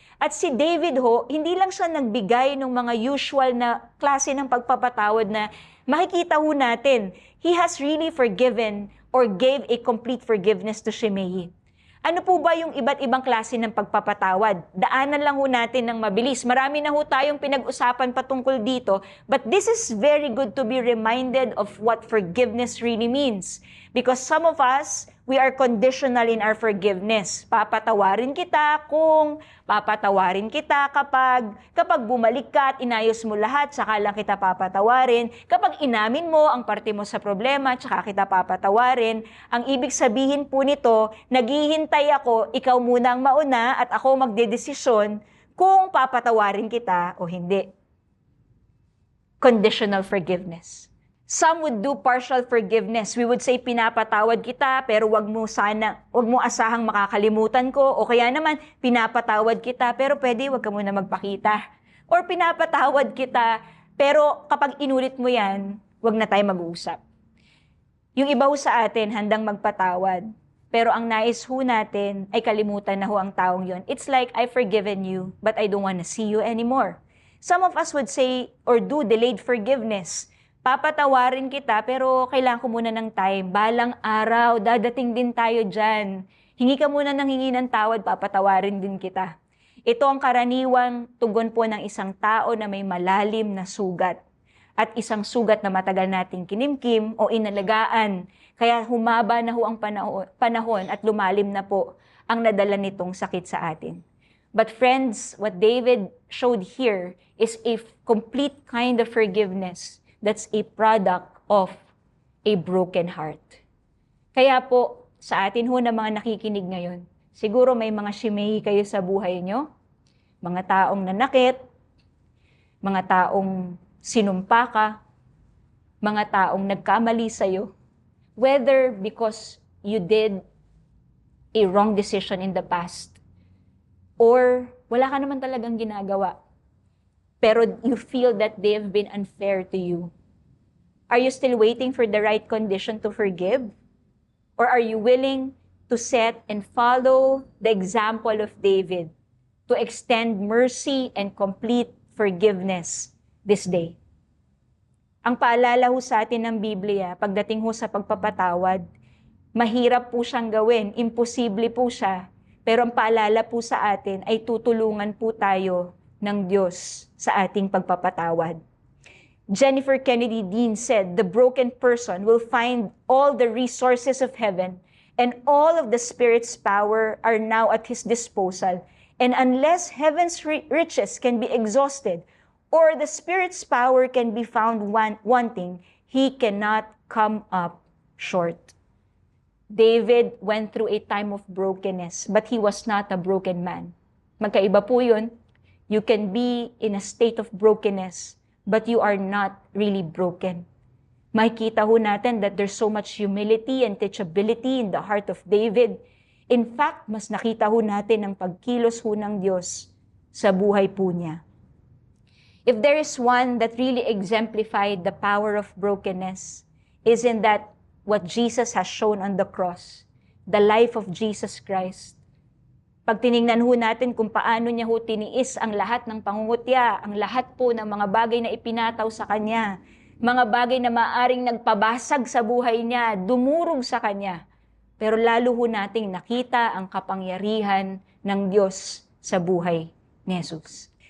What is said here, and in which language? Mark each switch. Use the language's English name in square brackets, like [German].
[Filipino] At si David ho, hindi lang siya nagbigay ng mga usual na klase ng pagpapatawad na makikita ho natin. [English] He has really forgiven or gave a complete forgiveness to Shimei. [Filipino] Ano po ba yung iba't ibang klase ng pagpapatawad? Daanan lang ho natin ng mabilis. Marami na ho tayong pinag-usapan patungkol dito, [English] but this is very good to be reminded of what forgiveness really means. Because some of us, we are conditional in our forgiveness. [Filipino] Papatawarin kita kung, papatawarin kita kapag bumalik ka at inayos mo lahat, saka lang kita papatawarin. Kapag inamin mo ang parte mo sa problema, saka kita papatawarin. Ang ibig sabihin po nito, naghihintay ako, ikaw muna ang mauna at ako magdedesisyon kung papatawarin kita o hindi. [English] Conditional forgiveness. Some would do partial forgiveness. We would say, [Filipino] pinapatawad kita, pero wag mo asahang makakalimutan ko. O kaya naman, pinapatawad kita, pero pwede wag ka muna magpakita. Or pinapatawad kita, pero kapag inulit mo yan, wag na tayo mag-uusap. Yung iba ho sa atin, handang magpatawad. Pero ang nais ho natin ay kalimutan na ho ang taong yon. [English] It's like, I've forgiven you, but I don't want to see you anymore. Some of us would say or do delayed forgiveness. [Filipino] Papatawarin kita, pero kailangan ko muna ng time. Balang araw, dadating din tayo dyan. Hingi ka muna ng hingi ng tawad, papatawarin din kita. Ito ang karaniwang tugon po ng isang tao na may malalim na sugat. At isang sugat na matagal nating kinimkim o inalagaan. Kaya humaba na ho ang panahon at lumalim na po ang nadala nitong sakit sa atin. [English] But friends, what David showed here is a complete kind of forgiveness that's a product of a broken heart. [Filipino] Kaya po, sa atin ho na mga nakikinig ngayon, siguro may mga Shimei kayo sa buhay nyo, mga taong nanakit, mga taong sinumpa ka, mga taong nagkamali sa'yo, [English] whether because you did a wrong decision in the past, [Filipino] or wala ka naman talagang ginagawa, pero [English] you feel that they have been unfair to you. Are you still waiting for the right condition to forgive? Or are you willing to set and follow the example of David to extend mercy and complete forgiveness this day? [Filipino] Ang paalala ho sa atin ng Biblia, pagdating ho sa pagpapatawad, mahirap po siyang gawin, imposible po siya, pero ang paalala po sa atin ay tutulungan po tayo ng Diyos sa ating pagpapatawad. [English] Jennifer Kennedy Dean said, "The broken person will find all the resources of heaven and all of the Spirit's power are now at his disposal. And unless heaven's riches can be exhausted or the Spirit's power can be found wanting, he cannot come up short." David went through a time of brokenness, but he was not a broken man. [Filipino] Magkaiba po yun. [English] You can be in a state of brokenness, but you are not really broken. [Filipino] Makikita ho natin [English] that there's so much humility and teachability in the heart of David. In fact, [Filipino] mas nakita ho natin ang pagkilos ho ng Diyos sa buhay po niya. [English] If there is one that really exemplified the power of brokenness, isn't that what Jesus has shown on the cross? The life of Jesus Christ. [Filipino] Pag tiningnan ho natin kung paano niya ho tiniis ang lahat ng pangungutya, ang lahat po ng mga bagay na ipinataw sa kanya, mga bagay na maaring nagpabasag sa buhay niya, dumurog sa kanya. Pero lalo ho nating nakita ang kapangyarihan ng Diyos sa buhay ni Jesus.